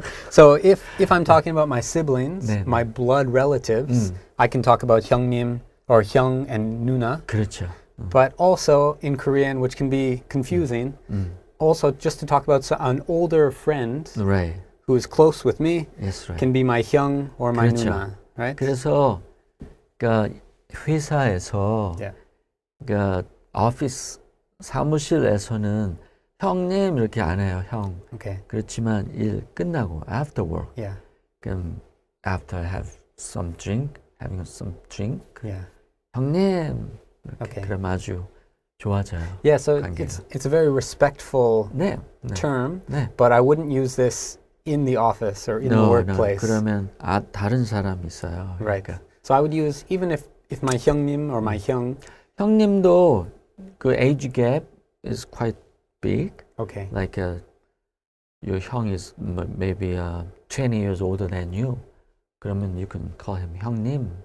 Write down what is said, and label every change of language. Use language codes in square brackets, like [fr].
[en] So if I'm talking about my siblings, [ko] 네, 네. [en] my blood relatives, I can talk about 형님 or 형 and 누나. [ko] 그렇죠. [en] But also in Korean, which can be confusing, also just to talk about an older friend Right. who is close with me Yes, right. can be my 형 or my 그렇죠. 누나, right? [ko] 그래서 그러니까 회사에서 [en] Yeah. [ko] 그러니까 오피스 사무실에서는 형님 이렇게 안 해요. 형. [en] Okay. [ko] 그렇지만 일 끝나고 [en] after work. Yeah. 그럼 after having some drink, Yeah. [ko] 형님 이렇게 [en] Okay. [ko] 그럼 아주 좋아져요. [en] Yeah, so [ko] 관계가. [en] it's a very respectful [ko] 네. 네. [en] term, [ko] 네. [en] but I wouldn't use this in the office or in the workplace. [ko] 그러면 다른 사람 있어요. [en] Right. [ko] 그러니까. [en] So I would use, even if my 형님 or my 형. 형님도 그 age gap is quite big. Okay. Like your 형 is maybe 20 years older than you. 그러면 you can call him 형님.